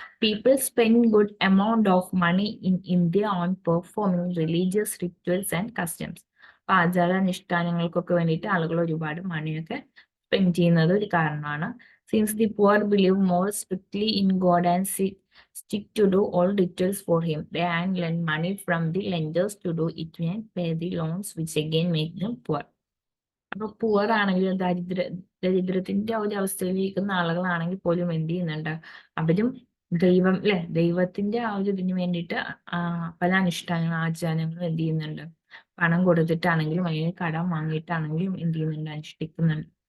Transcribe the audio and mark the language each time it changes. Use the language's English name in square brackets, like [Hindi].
[English] People spend good amount of money in India on performing religious rituals and customs. [Malayalam] അപ്പൊ ആചാരാനുഷ്ഠാനങ്ങൾക്കൊക്കെ വേണ്ടിയിട്ട് ആളുകൾ ഒരുപാട് മണിയൊക്കെ സ്പെൻഡ് ചെയ്യുന്നത് ഒരു കാരണമാണ്. [English] Since the poor believe more strictly in God and stick to do all rituals for him. They and lend money from the lenders to do it and pay the loans, which again make them poor. [Malayalam] അപ്പൊ poor ആണെങ്കിലും ദരിദ്രത്തിന്റെ ഒരു അവസ്ഥയിലിരിക്കുന്ന ആളുകളാണെങ്കിൽ പോലും എന്ത് ചെയ്യുന്നുണ്ട്, അവരും ദൈവം അല്ലെ, ദൈവത്തിന്റെ ആ ഒരു ഇതിന് വേണ്ടിയിട്ട് പല അനുഷ്ഠാനങ്ങളും ആചാരങ്ങളും എന്ത് ചെയ്യുന്നുണ്ട്, പണം കൊടുത്തിട്ടാണെങ്കിലും അല്ലെങ്കിൽ കടം വാങ്ങിയിട്ടാണെങ്കിലും എന്ത് ചെയ്യുന്നുണ്ട്, അനുഷ്ഠിക്കുന്നുണ്ട്.